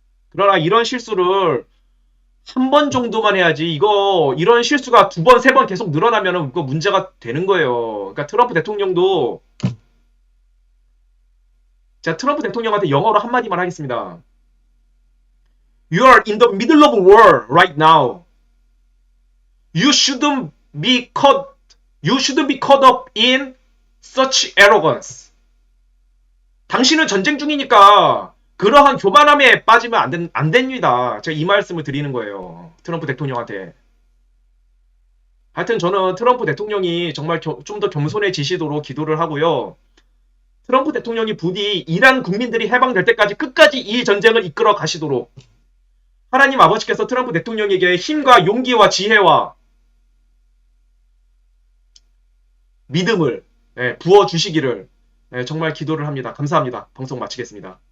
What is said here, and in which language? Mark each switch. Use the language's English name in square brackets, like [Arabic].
[Korean] 그러나 이런 실수를 한 번 정도만 해야지 이런 실수가 두 번, 세 번 계속 늘어나면은 그거 문제가 되는 거예요. 그러니까 트럼프 대통령도 제가 트럼프 대통령한테 영어로 한마디만 하겠습니다. [English] You are in the middle of war right now. You shouldn't be caught you shouldn't be caught up in such arrogance. [Korean] 당신은 전쟁 중이니까 그러한 교만함에 빠지면 안 됩니다. 제가 이 말씀을 드리는 거예요. 트럼프 대통령한테. 하여튼 저는 트럼프 대통령이 정말 좀 더 겸손해지시도록 기도를 하고요. 트럼프 대통령이 부디 이란 국민들이 해방될 때까지 끝까지 이 전쟁을 이끌어 가시도록 하나님 아버지께서 트럼프 대통령에게 힘과 용기와 지혜와 믿음을 부어 주시기를 정말 기도를 합니다. 감사합니다. 방송 마치겠습니다.